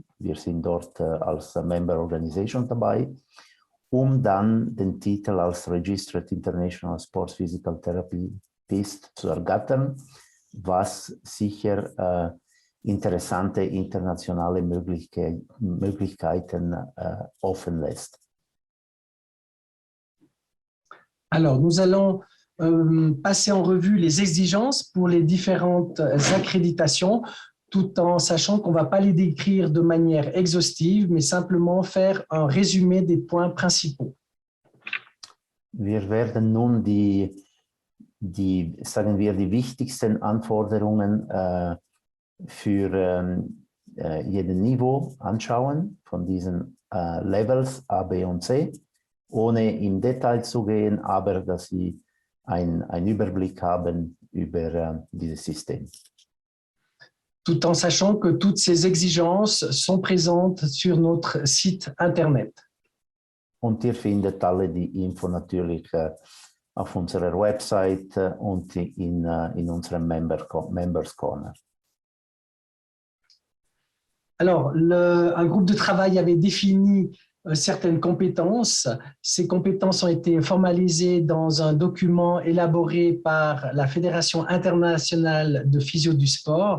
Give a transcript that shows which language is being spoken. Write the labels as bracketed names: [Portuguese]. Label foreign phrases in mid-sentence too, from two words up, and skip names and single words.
[German] Wir sind dort als [English] Member Organization [German] dabei, um dann den Titel als [English] Registered International Sports Physical Therapist [German] zu ergattern, was sicher interessante internationale Möglichkeiten offen lässt. [French] Alors, nous allons passer en revue les exigences pour les différentes accréditations, tout en sachant qu'on ne va pas les décrire de manière exhaustive, mais simplement faire un résumé des points principaux. [German] Wir werden nun sagen wir, die wichtigsten Anforderungen für jeden Niveau anschauen von diesen Levels A, B und C, ohne im Detail zu gehen, aber dass sie einen Überblick haben über dieses System. [French] Tout en sachant que toutes ces exigences sont présentes sur notre site Internet. [German] Und ihr findet alle die Info natürlich auf unserer Website und in unserem [English] Members Corner. [French] Alors, un groupe de travail avait défini certaines compétences. Ces compétences ont été formalisées dans un document élaboré par la Fédération internationale de physio du sport.